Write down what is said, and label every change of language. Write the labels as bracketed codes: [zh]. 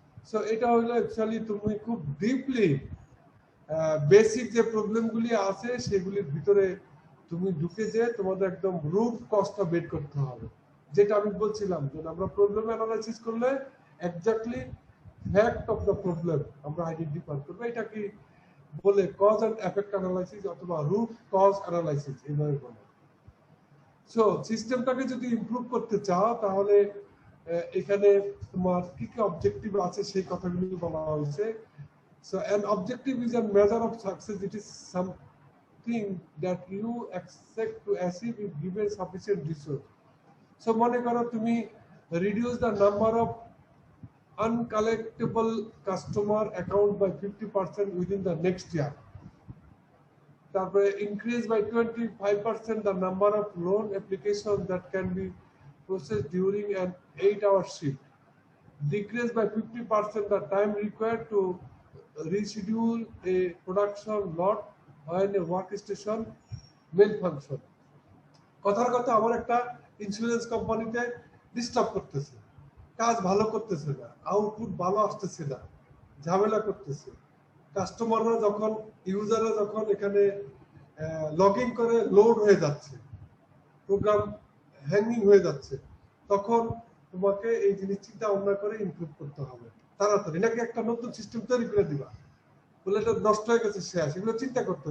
[bn] So এটা হলো actually তুমি খুব ডিপলি বেসিক যে প্রবলেমগুলি আছে সেগুলির ভিতরে তুমি ঢুকে যে তোমাদের একদম রুট কজটা বের করতে হবে, যেটা আমি বলছিলাম যে আমরা প্রবলেম অ্যানালাইসিস করলে [en] exactly fact of the problem [bn] আমরা আইডেন্টিফাই করবো। এটা কি বলে কজ এন্ড এফেক্ট অ্যানালাইসিস অথবা রুট কজ অ্যানালাইসিস এইভাবে বলে। সো সিস্টেমটাকে যদি ইমপ্রুভ করতে চাও তাহলে এখানে তোমার কি কি অবজেক্টিভ আছে সেই কথাগুলি বলা হয়েছে। [en] So an objective is a measure of success. It is something that you expect to achieve if given sufficient resource. So [bn] মনে করো তুমি [en] reduce the number of uncollectible customer account by 50% within the next year. তারপরে increase by 25% the number of loan applications that can be processed during an 8-hour shift. Decrease by 50% the time required to reschedule a production lot when a workstation malfunction. [bn] কথার কথা আমার একটা insurance কোম্পানিতে disturb করতেছে, কাজ ভালো করতেছে না, আউটপুট ভালো আসতেছে না, ঝামেলা করতেছে। কাস্টমাররা যখন ইউজাররা যখন এখানে লগ ইন করে লোড হয়ে যাচ্ছে, প্রোগ্রাম হ্যাঙ্গিং হয়ে যাচ্ছে, তখন তোমাকে এই জিনিস চিন্তা ভাবনা করে ইমপ্রুভ করতে হবে তাড়াতাড়ি, নাকি একটা নতুন সিস্টেম তৈরি করে দিবা, বলে এটা নষ্ট হয়ে গেছে শেষ, এগুলো চিন্তা করতে।